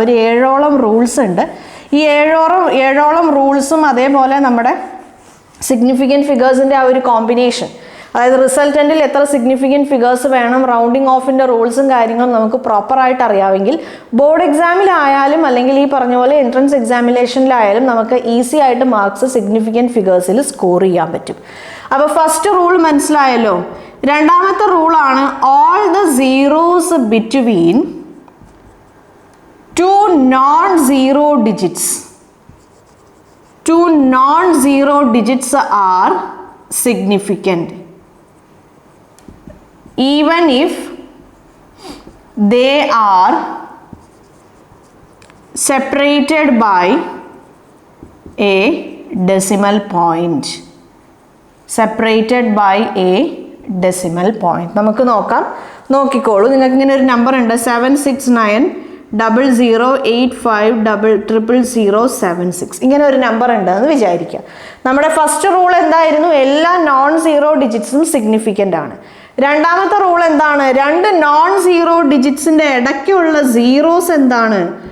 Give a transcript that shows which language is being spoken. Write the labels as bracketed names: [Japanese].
[Malayalam] ഒരു 7ഓളം റൂൾസ് ഉണ്ട്. ഈ 7ഓളം റൂൾസും അതേപോലെ നമ്മുടെ സിഗ്നിഫിക്കൻറ്റ് ഫിഗേഴ്സിൻ്റെ ആ ഒരു കോമ്പിനേഷൻ, അതായത് റിസൾട്ടൻറ്റിൽ എത്ര സിഗ്നിഫിക്കൻറ്റ് ഫിഗേഴ്സ് വേണം, റൗണ്ടിങ് ഓഫിൻ്റെ റൂൾസും കാര്യങ്ങളും നമുക്ക് പ്രോപ്പറായിട്ട് അറിയാമെങ്കിൽ ബോർഡ് എക്സാമിലായാലും അല്ലെങ്കിൽ ഈ പറഞ്ഞ പോലെ എൻട്രൻസ് എക്സാമിനേഷനിലായാലും നമുക്ക് ഈസി ആയിട്ട് മാർക്സ് സിഗ്നിഫിക്കൻറ്റ് ഫിഗേഴ്സിൽ സ്കോർ ചെയ്യാൻ പറ്റും. അപ്പോൾ ഫസ്റ്റ് റൂൾ മനസ്സിലായല്ലോ. രണ്ടാമത്തെ റൂളാണ് [English] All the zeros between 2 non-zero digits. 2 non-zero digits are significant even if they are separated by a decimal point. Separated by a decimal point. [Malayalam] നമുക്ക് നോക്കിക്കോളൂ. നിങ്ങൾക്ക് ഇങ്ങനെ ഒരു നമ്പർ ഉണ്ട് 7690085000076 ഇങ്ങനെ ഒരു നമ്പർ ഉണ്ടെന്ന് വിചാരിക്കുക. നമ്മുടെ ഫസ്റ്റ് റൂൾ എന്തായിരുന്നു? എല്ലാ നോൺ സീറോ ഡിജിറ്റ്സും സിഗ്നിഫിക്കൻ്റ് ആണ്. രണ്ടാമത്തെ റൂൾ എന്താണ്? 2 നോൺ സീറോ ഡിജിറ്റ്സിൻ്റെ ഇടയ്ക്കുള്ള സീറോസ് എന്താണ്?